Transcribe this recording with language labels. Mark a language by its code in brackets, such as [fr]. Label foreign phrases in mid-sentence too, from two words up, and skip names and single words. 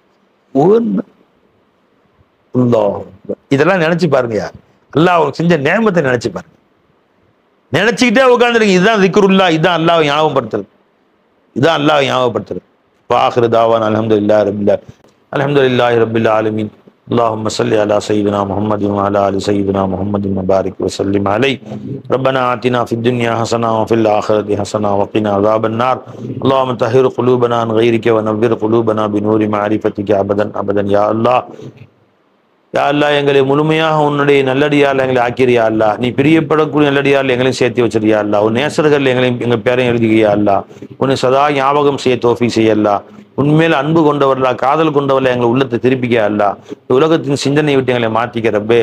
[ta] இதெல்லாம் நினைச்சு பாருங்க, அல்லாஹ் அவனுக்கு செஞ்ச நேமத்தை நினைச்சு பாருங்க. நினைச்சுக்கிட்டே உட்காந்துருங்க. இதுதான் திக்ருல்லா, இதுதான் அல்லாஹ் ஞாபகப்படுத்துறது, இதுதான் அல்லாஹ் ஞாபகப்படுத்துறது. [ar] وآخر دعوانا الحمد لله رب العالمين. اللهم صل على سيدنا محمد وعلى ال سيدنا محمد وبارك وسلم عليه. ربنا آتنا في الدنيا حسنة وفي الآخرة حسنة وقنا عذاب النار. اللهم طهر قلوبنا عن غيرك ونور قلوبنا بنور معرفتك أبدا أبدا يا الله. [ta] யா அல்லாஹ் எங்களை முழுமையாக உன்னுடைய நல்லடியால் எங்களை ஆக்கிறியா அல்லா, நீ பிரியப்படக்கூடிய நல்லடியால் எங்களையும் சேர்த்து வச்சிருக்கியா அல்லா, உன் நேசர்கள் எங்கள் பேரையும் எழுதுகிறியா அல்லா, உன்னை சதா ஞாபகம் செய்ய தௌஃபீக் செய்யல்லா, உண்மையில அன்பு கொண்டவர்களா காதல் கொண்டவர்களா எங்களை உள்ளத்தை திருப்பிக்க அல்லா, உலகத்தின் சிந்தனை விட்டு எங்களை மாற்றிக்க ரப்பே.